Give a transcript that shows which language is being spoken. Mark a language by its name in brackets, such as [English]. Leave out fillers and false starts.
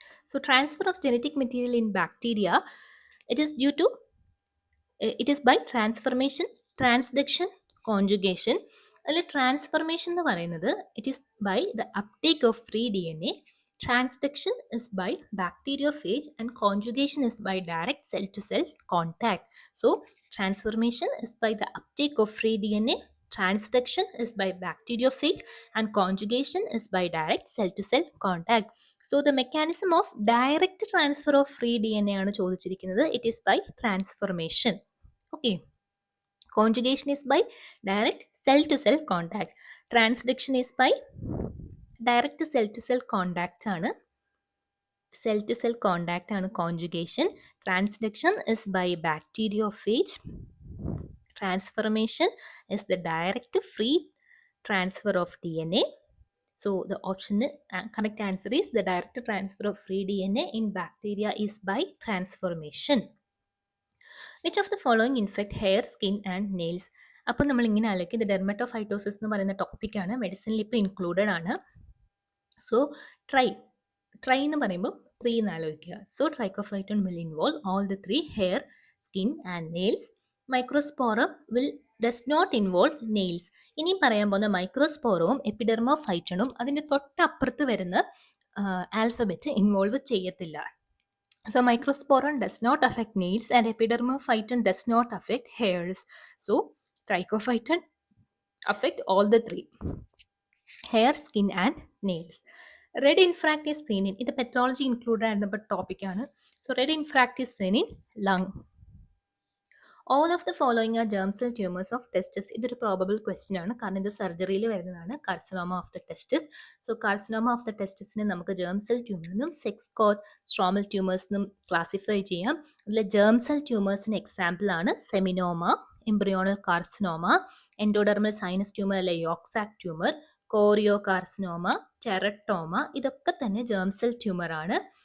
[English] So transfer of genetic material in bacteria, it is by transformation, transduction, conjugation. [Malayalam] അതിൽ transformation എന്ന് പറയുന്നത് [English] It is by the uptake of free DNA. Transduction is by bacteriophage and conjugation is by direct cell to cell contact. So transformation is by the uptake of free DNA, transduction is by bacteriophage and conjugation is by direct cell to cell contact. So the mechanism of direct transfer of free DNA [Malayalam] ആണ് ചോദിച്ചിരിക്കുന്നത്. [English] It is by transformation. Okay. Conjugation is by direct cell to cell contact. Transduction is by direct cell to cell contact ആണ്. Cell to cell contact ആണ് conjugation. Transduction is by bacteriophage. Transformation is the direct free transfer of DNA. So the option correct answer is the direct transfer of free DNA in bacteria is by transformation. Which of the following infect hair, skin and nails? [Malayalam] അപ്പോൾ നമ്മൾ ഇങ്ങനെ ആലോചിക്കും, ഇത് dermatophytosis എന്ന് പറയുന്ന ടോപ്പിക്കാണ്, മെഡിസിനിൽ ഇപ്പോൾ included ആണ്. സോ ട്രൈ എന്ന് പറയുമ്പോൾ 3 എന്ന് ആലോചിക്കുക. [English] So trichophyton will involve all the 3 hair, skin and nails. Microsporum does not involve nails. [Malayalam] ഇനിയും പറയാൻ പോകുന്ന മൈക്രോസ്പോറവും എപ്പിഡെർമോഫൈറ്റണും അതിൻ്റെ തൊട്ടപ്പുറത്ത് വരുന്ന ആൽഫബറ്റ് ഇൻവോൾവ് ചെയ്യത്തില്ല. [English] So microsporum does not affect nails and epidermophyton does not affect hairs. So trichophyton affect all the 3: hair, skin and nails. Red infract is seen in, [Malayalam] ഇത് pathology included ആയിരുന്ന topic ആണ്. [English] So red infract is seen in lung. All of the following are germ cell tumors of testis. [Malayalam] ഇതൊരു probable question ആണ്, കാരണം ഇത് സർജറിയിൽ വരുന്നതാണ്. Carcinoma of the ടെസ്റ്റിസ്. So carcinoma of the ടെസ്റ്റിസിനെ നമുക്ക് germ cell tumor എന്നും sex code stromal tumours എന്നും classify ചെയ്യാം. അതിൽ germ cell tumors എക്സാമ്പിൾ ആണ് seminoma, embryonal carcinoma, endodermal sinus tumour അല്ലെ യോക്സാക് ട്യൂമർ, കോറിയോ കാർസിനോമ, ടെറട്ടോമ, ഇതൊക്കെ തന്നെ germ cell ട്യൂമർ ആണ്.